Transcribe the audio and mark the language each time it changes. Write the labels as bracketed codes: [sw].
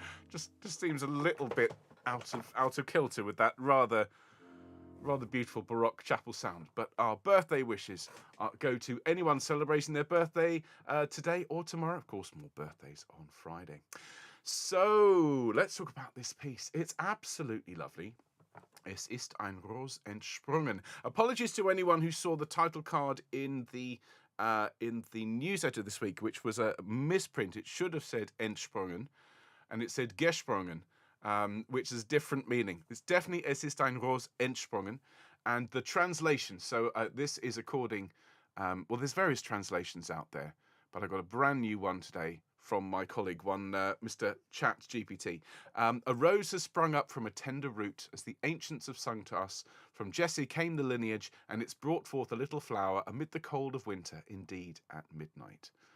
[en] just seems a little bit out of kilter with that rather beautiful Baroque chapel sound. But our birthday wishes go to anyone celebrating their birthday today or tomorrow. Of course, more birthdays on Friday. So let's talk about this piece. It's absolutely lovely. [de] Es ist ein Ros Entsprungen. [en] Apologies to anyone who saw the title card in the newsletter this week, which was a misprint. It should have said Entsprungen, and it said Gesprungen. which is different meaning. It's definitely [de] Es ist ein Ros Entsprungen. [en] And the translation, so this is according, well, there's various translations out there, but I got a brand new one today from my colleague, Mr. ChatGPT. A rose has sprung up from a tender root, as the ancients have sung to us. From Jesse came the lineage, and it's brought forth a little flower amid the cold of winter, indeed at midnight.